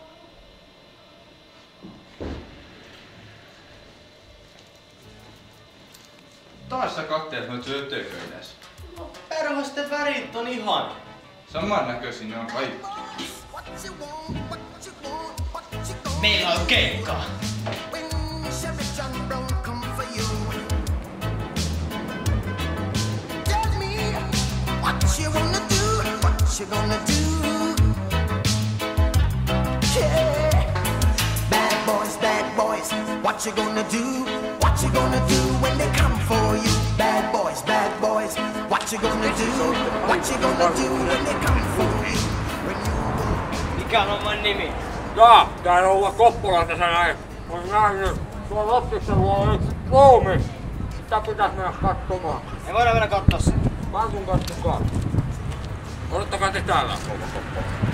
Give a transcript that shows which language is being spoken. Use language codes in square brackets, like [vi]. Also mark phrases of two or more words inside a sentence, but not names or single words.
[fi] Taas sä kattelet noita ötököitäs. No perhosten värit on ihan samannäköisiä, ne on kaikki. Meillä on keikka. [en] You gonna do? Yeah. Bad boys, what you gonna do? What you gonna do when they come for you? Bad boys, what you gonna do? What you gonna do when they come for you? [fi] Mikä on oman nimi? Tää rouva Koppola tässä näin. On nähnyt tuolla Lottissa luolla yksi ruumi. Sitä pitäis mennä katsomaan. Ei voida mennä kattoo sitä. Mä tuun katsomaan. Odottakaa te täällä, rouva Koppola.